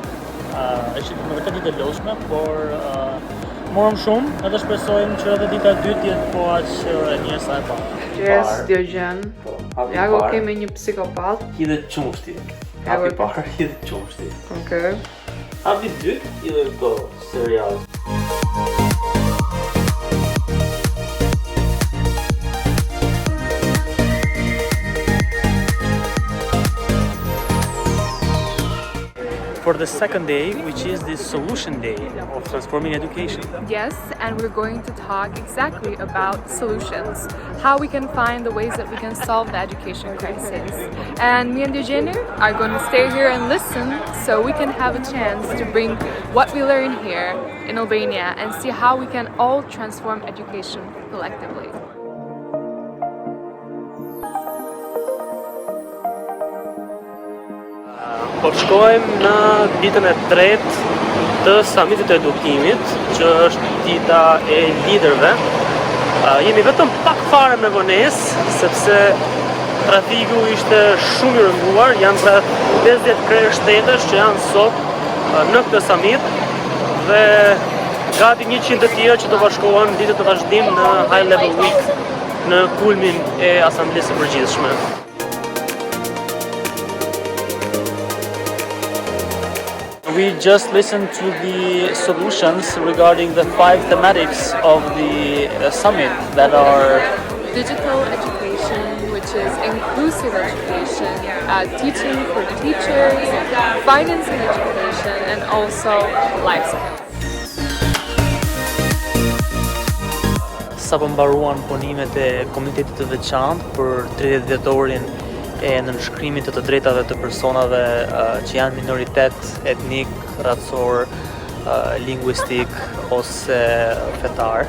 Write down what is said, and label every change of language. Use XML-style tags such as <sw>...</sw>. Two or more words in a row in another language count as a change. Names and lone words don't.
<sq>Është në vërtet ditë e lodhshme, por morëm shumë edhe shpresojmë që edhe dita e dytë jetë po aq e mirë sa e parë. Gjes, Diogen. Ja ku kemi një psikopat. Hidhet qumshti. Hapi parë, hidhet qumshti. Okej. Hapi dytë, hidhet këto serial.</sq> <en>For the second day, which is the solution day of transforming education. Yes, and we're going to talk exactly about solutions, how we can find the ways that we can solve the education crisis. And me and Eugenia are going to stay here and listen so we can have a chance to bring what we learn here in Albania and see how we can all transform education collectively.</en> <sq>Po shkojmë në ditën e tretë të samitit të edukimit, që është dita e liderëve. Jemi vetëm pak fare me vonesë, sepse trafiku ishte shumë i rënduar, janë rreth 50 krerë shtetësh që janë sot në këtë samit dhe gati 100 të tjerë që do bashkohen ditët të vazhdim në</sq> <en>High Level Week</en> <sq>në kulmin e Asamblesë së Përgjithshme.</sq> <en>We just listened to the solutions regarding the 5 thematics of the summit that are Digital education, which is inclusive education, teaching for teachers, financing education, and also life skills.</en> <sq>Sapo mbaruan punimet e Komitetit të veçantë për 30 vjetorin e nënshkrimit të drejtave të personave që janë minoritet etnik, racor, lingvistik ose fetar.</sq>